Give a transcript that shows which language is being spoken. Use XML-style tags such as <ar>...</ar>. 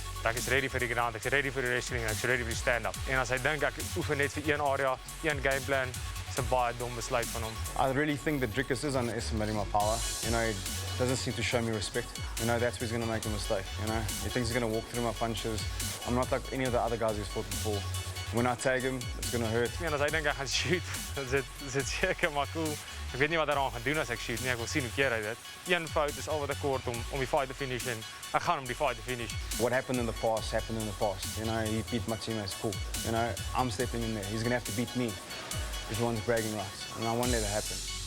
<af>Ek is ready vir die ground, ek is ready vir die wrestling, ek is ready vir die stand-up. En as hy dink ek oefen net vir een area, een gameplan, is 'n baie dom besluit van hom.</af> <en>I really think that Dricus is underestimating my power. You know, he doesn't seem to show me respect. You know, that's where he's going to make a mistake, you know. He thinks he's going to walk through my punches. I'm not like any of the other guys he's fought before. When I tag him, it's going to hurt.</en> <af>En as hy dink ek gaan shoot, dan is dit seker maar cool. Ek weet nie wat hy dan gaan doen as ek shoot nie, ek wil sien hoe keer hy dit. Een fout is al wat ek kort om die fight te finish en ek gaan om die fight te finish.</af> <en>What happened in the past, happened in the past. You know, he beat my teammates, cool. You know, I'm stepping in there. He's going to have to beat me if he wants bragging rights. And I won't let it happen.</en>